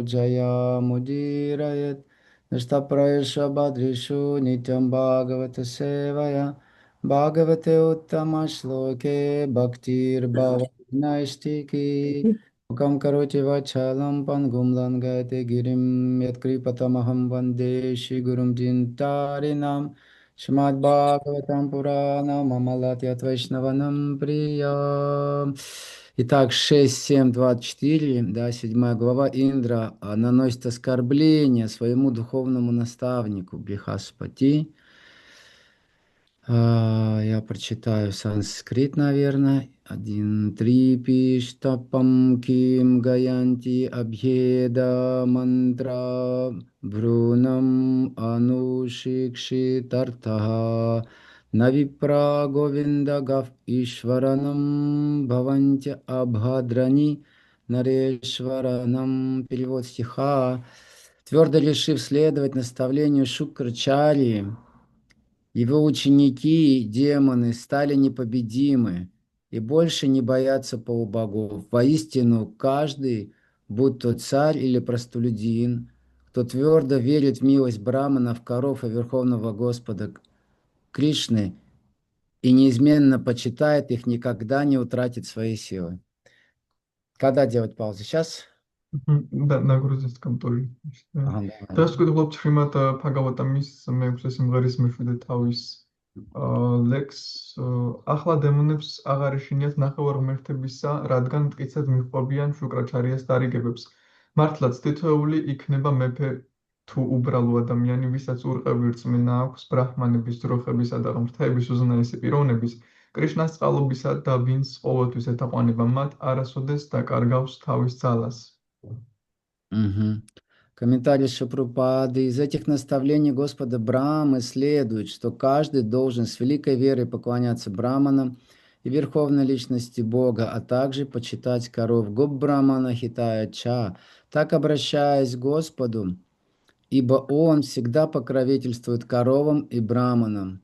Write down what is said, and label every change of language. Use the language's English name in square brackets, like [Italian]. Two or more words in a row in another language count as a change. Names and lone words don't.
[Sanskrit] जय मुदिरायत् निष्टप्रयश बद्रिषु नित्यं भागवत सेवया भगवति उत्तम श्लोके भक्तिर् भवति नैष्ठिकी मूकं करोति वाचालं पङ्गुं लङ्घयते गिरिम् यत्कृपा तमहं वन्दे श्री गुरुं दीनतारिणम् श्रीमद् भागवतं पुराणम् अमलं यद् वैष्णवानां प्रियम्. [Russian] Итак, 6.7.24, да, 7 глава. Индра наносит оскорбление своему духовному наставнику Брихаспати. Я прочитаю санскрит, наверное. 1.3 [Sanskrit] पिष्टपं किं गायन्ति अभेद मन्त्र ब्रूणम् अनुशिक्षि तार्थाः न विप्र गोविन्द गव् ईश्वराणां भवन्ति अभद्राणि नरेश्वराणाम्. [Russian] Перевод стиха. Твердо решив следовать наставлению Шукрачарьи, его ученики, демоны, стали непобедимы и больше не боятся полубогов. Воистину, каждый, будь то царь или простолюдин, кто твердо верит в милость браманов, коров и Верховного Господа Кришны и неизменно почитает их, никогда не утратит своей силы. Когда делать паузу? Сейчас? [Georgian] და [Russian] нагрузки [Georgian] კონტროლი. [Russian] Ага, давай. [Georgian] დღეს ვკითხულობთ შრიმად ფაგავატამის მეექვსე სიმღერის მეშვიდე თავის ლექს. ახლა დემონებს აღარ ეშინიათ ნახევარ ღმერთებისა, რადგან მტკიცედ მიჰყვებიან შუკრაჩარიას დარიგებებს. მართლაც თითოეული იქნება მეფე თუ უბრალო ადამიანი, ვისაც ურყევი რწმენა აქვს ბრაჰმანების, ძროხებისა და ღმრთების უზენაესი პიროვნების, კრიშნას წყალობისა და ვინც ყოველთვის ეთაყვანება მათ, არასოდეს დაკარგავს თავის ძალას. Мгм. [Russian] Комментарий Шапрупады. Из этих наставлений Господа Брамы следует, что каждый должен с великой верой поклоняться Браманам и Верховной Личности Бога, а также почитать коров [Sanskrit] गो ब्राह्मण हिताय च, [Russian] так обращаясь к Господу, ибо Он всегда покровительствует коровам и Браманам.